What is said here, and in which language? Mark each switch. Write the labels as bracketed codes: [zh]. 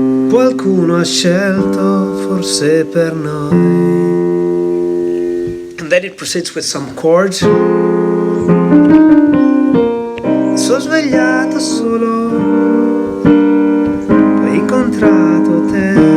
[it] Qualcuno ha scelto, forse per noi. [en] And then it proceeds with some chords. [it] Sono svegliato solo, ho incontrato te.